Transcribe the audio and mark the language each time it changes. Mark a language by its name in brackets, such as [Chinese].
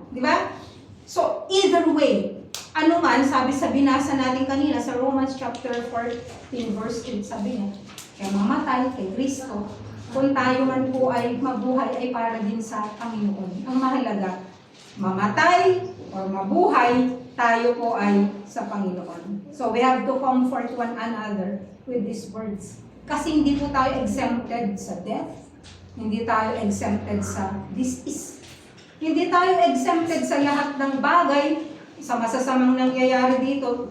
[Filipino] Di ba? [English] So, either way, [Filipino] ano man, sabi sa binasa natin kanina sa Romans chapter 14 verse 8, sabi niya, kaya mamatay kay Kristo, kung tayo man po ay mabuhay ay para din sa Panginoon. Ang mahalaga, mamatay or mabuhay, tayo po ay sa Panginoon. [English] So we have to comfort one another with these words. [Filipino] Kasi hindi po tayo exempted sa death, hindi tayo exempted sa disease, hindi tayo exempted sa lahat ng bagay, sa masasamang nangyayari dito.